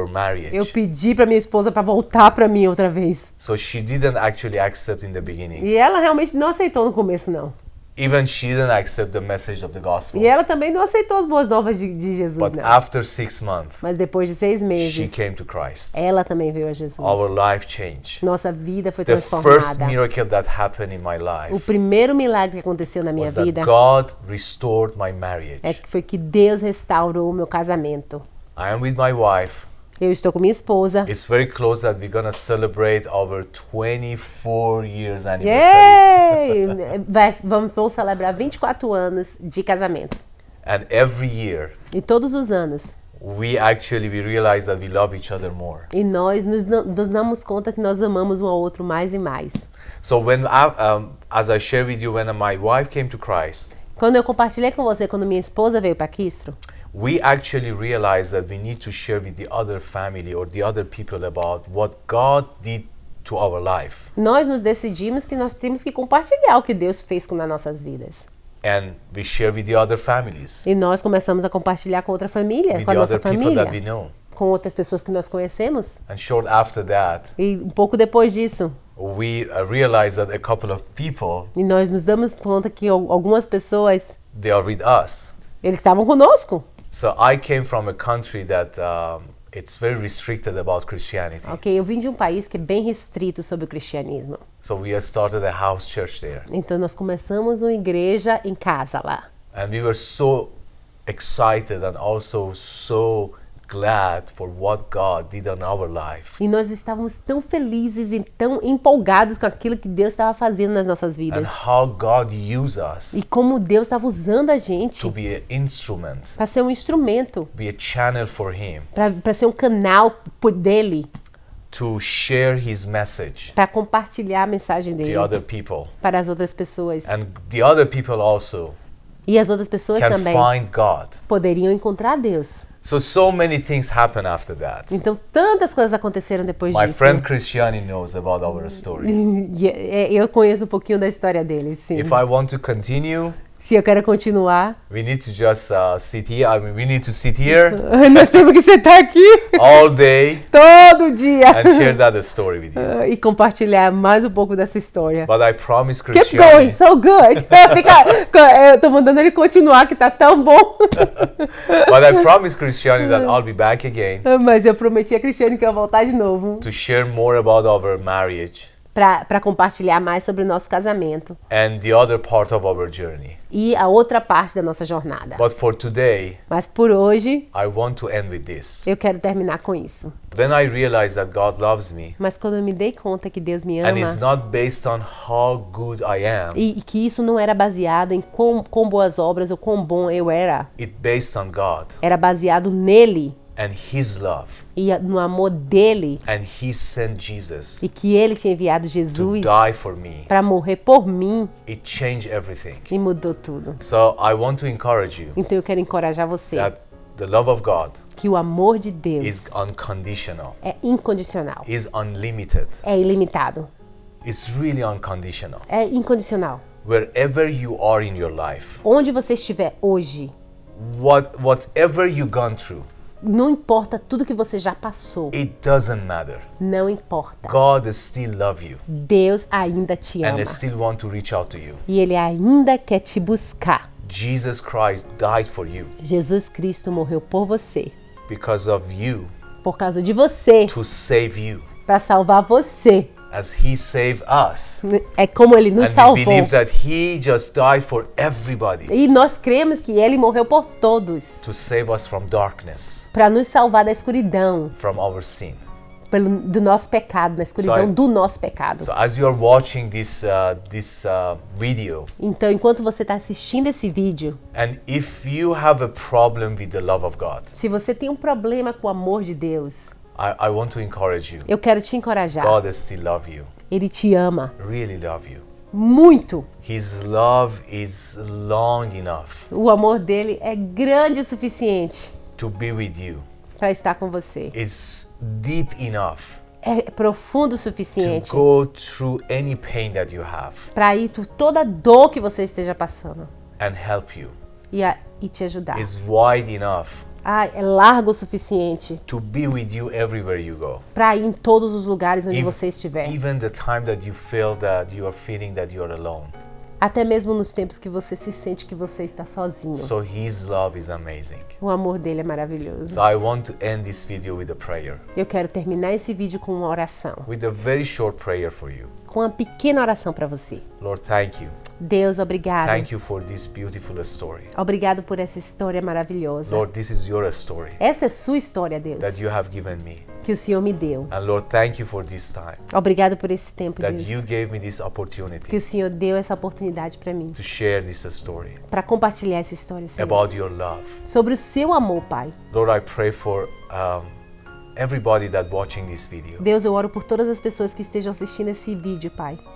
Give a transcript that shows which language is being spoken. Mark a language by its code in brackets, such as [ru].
[pt] Eu [en] marriage. [pt] pedi pra minha esposa pra voltar pra mim outra vez. [en] So she didn't actually accept in the beginning. [pt] E ela realmente não aceitou no começo, não. [en] Even she didn't accept the message of the gospel. [pt] E ela também não aceitou as boas novas de Jesus, [en] But [pt] não. [en] after 6 months, [pt] Mas depois de 6 [en] she [pt] meses, [en] came to Christ. [pt] ela também veio a Jesus. [en] Our life changed. [pt] Nossa vida foi [en] The first [pt] transformada. [en] miracle that happened in my [pt] O [en] life [pt] primeiro milagre que aconteceu na minha [en] was that [pt] vida [en] God restored my marriage. [pt] foi que Deus restaurou o meu casamento. [en] I am with my wife. [pt] Eu estou com minha esposa. [en] It's very close that we're gonna celebrate our 24 years anniversary. [pt] Yay! Vamos celebrar 24 anos de casamento. [en] And every year, [pt] E todos os anos. [en] we realize that we love each other more. [pt] E nós nos damos conta que nós amamos um ao outro mais e mais. [en] So as I share with you, when my wife came to Christ, [pt] Quando eu compartilhei com você, quando minha esposa veio para Cristo, [en] we actually realized that we need to share with the other family or the other people about what God did to our life. [pt] nós nos decidimos que nós temos que compartilhar o que Deus fez nas nossas vidas. [en] And we share with the other families, [pt] E nós começamos a compartilhar com outra família, [en] with [pt] com a [en] the [pt] nossa [en] other people that we [pt] família, [en] know. [pt] com outras pessoas que nós conhecemos. [en] And short after that, [pt] E um pouco depois disso, [en] we realized that a couple of people, [pt] e nós nos damos conta que algumas pessoas, [en] they are with us. [pt] eles estavam conosco. [en] So I came from a country that it's very restricted about Christianity. [pt] Ok, eu vim de um país que é bem restrito sobre o cristianismo. [en] So we have started a house church there. [pt] Então nós começamos uma igreja em casa lá. [en] And we were so excited and also so glad for what God did in our life. [pt] E nós estávamos tão felizes e tão empolgados com aquilo que Deus estava fazendo nas nossas [en] And [pt] vidas. [en] how God used us [pt] E como Deus estava usando a gente [en] to be an instrument, [pt] para ser um instrumento, [en] be a channel for Him, [pt] para ser um canal dele, [en] to share His message [pt] para compartilhar a mensagem [en] to [pt] dele [en] other people. [pt] para as outras pessoas. [en] And the other people also [pt] E as outras pessoas [en] can [pt] também [en] find God. [pt] poderiam encontrar Deus. [en] So many things happen after that. [pt] Então tantas coisas aconteceram depois [en] My [pt] disso. [en] friend Christiane knows about our story. [pt] E eu conheço um pouquinho da história deles, sim. [en] If I want to continue, [pt] Se eu quero continuar, [en] we need to just sit here. I mean, we need to sit here [pt] nós temos que sentar aqui [en] all day [pt] todo dia [en] and share that story with you. [pt] e compartilhar mais um pouco dessa história. [en] But I promise Keep going, Christiane, so good. [pt] Eu tô mandando ele continuar, que tá tão bom. [en] but I promise Christiane that I'll be back again [pt] Mas eu prometi a Cristiane que eu ia voltar de novo [en] to share more about our marriage [pt] para compartilhar mais sobre o nosso casamento [en] and the other part of our journey. [pt] e a outra parte da nossa jornada. [en] But for today, [pt] Mas por hoje, [en] I want to end with this. [pt] eu quero terminar com isso. [en] When I realized that God loves me, [pt] Mas quando eu me dei conta que Deus me [en] and it's [pt] ama [en] not based on how good I am, [pt] e que isso não era baseado em quão boas obras ou quão bom eu era, [en] it's based on God [pt] era baseado nele [en] and His love. [pt] e no amor dele, [en] And He sent Jesus [pt] e que ele tinha enviado [en] to [pt] Jesus [en] die for me. [pt] para morrer por mim, [en] It changed everything. [pt] e mudou tudo. [en] So I want to encourage you [pt] Então eu quero encorajar você [en] that the love of God [pt] que o amor de Deus [en] is unconditional, [pt] é incondicional, [en] is unlimited. [pt] é ilimitado, [en] It's really unconditional. [pt] é incondicional. [en] Wherever you are in your life, [pt] Onde você estiver hoje, [en] whatever you've gone through, [pt] não importa tudo que você já passou, [en] it doesn't matter. [pt] não importa. [en] God still loves you [pt] Deus ainda te ama [en] and still want to reach out to you. [pt] e ele ainda quer te buscar. [en] Jesus Christ died for you [pt] Jesus Cristo morreu por você, [en] because of you, [pt] por causa de você, [en] to save you, [pt] para salvar você. [en] as He saved us. [pt] É como ele nos [en] And we [pt] salvou. [en] believe that He just died for everybody [pt] E nós cremos que ele morreu por todos, [en] to save us from darkness, [pt] para nos salvar da escuridão, [en] from our sin. [pt] do nosso pecado, da escuridão [en] So [pt] do nosso pecado. [en] So as you are watching this video, [pt] Então, enquanto você está assistindo esse vídeo, [en] and if you have a problem with the love of God, [pt] se você tem um problema com o amor de Deus, [en] I want to encourage you. [pt] eu quero te encorajar. [en] God still love you, [pt] Ele te ama [en] really love you. [pt] muito. [en] His love is long enough [pt] O amor dele é grande o suficiente [en] to be with you. [pt] para estar com você. [en] It's deep enough [pt] É profundo o [en] to [pt] suficiente [en] go through any pain that you have [pt] para ir por toda dor que você esteja passando [en] and help you. [pt] e te ajudar. [en] It's wide enough [pt] É largo o suficiente [en] to be with you everywhere you go. [pt] para ir em todos os lugares onde [en] Ev- [pt] você estiver. [en] Even the time that you feel that you are feeling that you are alone. [pt] Até mesmo nos tempos que você se sente que você está sozinho. [en] So His love is amazing. [pt] O amor dele é maravilhoso. [en] So I want to end this video with a prayer, [pt] Eu quero terminar esse vídeo com uma oração. [en] with a very short prayer for you. [pt] Com uma pequena oração para você. [en] Lord, thank you. [pt] Deus, obrigado. [en] Thank you for this beautiful story. [pt] Obrigado por essa história maravilhosa. [en] Lord, this is your story [pt] Essa é sua história, Deus, [en] that you have given me. [pt] que o Senhor me deu. [en] And Lord, thank you for this time [pt] Obrigado por esse tempo, [en] that [pt] Deus, [en] you gave me this [pt] que [en] opportunity [pt] o Senhor deu essa oportunidade para mim, [en] to share this story [pt] para compartilhar essa história, Senhor, [en] about your love. [pt] sobre o seu amor, Pai. [en] Lord, I pray for everybody that watching this video, [pt] Deus, eu oro por todas as pessoas que estejam assistindo esse vídeo, Pai,